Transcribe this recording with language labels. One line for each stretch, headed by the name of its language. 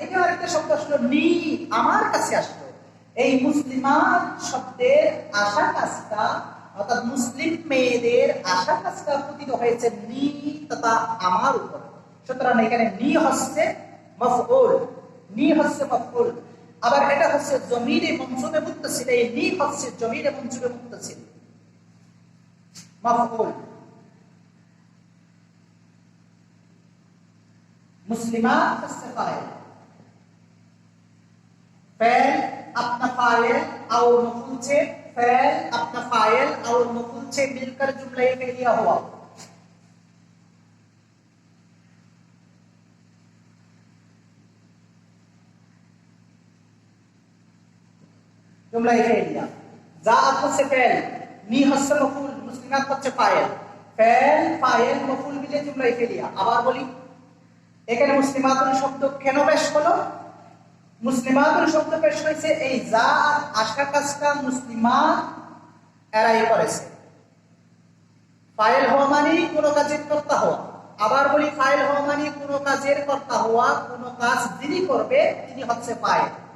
Bangla: এখানে আরেকটা শব্দ আসলো, নি আমার কাছে আসলো। এই মুসলিমাত শব্দের আশা কাজটা, অর্থাৎ মুসলিম মেয়েদের আশা কাজটা পতিত হয়েছে নি তথা আমার উপর। সুতরাং এখানে নি হচ্ছে মাফউল, নি হচ্ছে মাফউল। আবার এটা হচ্ছে জমিরে মনসুবে মুত্তাসিল, এই নি হচ্ছে জমিরে মনসুবে মুত্তাসিল মাফউল।
Hindi: मुस्लिमात हस्से फाइल, फाइल अपना फाइल और मफूल से, फाइल अपना फाइल और मफूल से मिलकर जुमला फेलिया हुआ। जुमला फेलिया, जाअत हस्से फाइल, नी हस्से मफूल, मुस्लिमात हस्से फाइल, फाइल फाइल मफूल मिले जुमला फेलिया।
Bangla: আবার বলি, এখানে মুসলিমাতুন শব্দ কেন পেশ হলো? মুসলিমাতুন শব্দ পেশ হয়েছে এই জাআত আশা কাজটা মুসলিমাত এরাই করেছে। ফাইল হওয়া মানে কোনো কাজের কর্তা হওয়া। আবার বলি, ফাইল হওয়া মানে কোনো কাজের কর্তা হওয়া, কোনো কাজ যিনি করবে তিনি হচ্ছে ফাইল।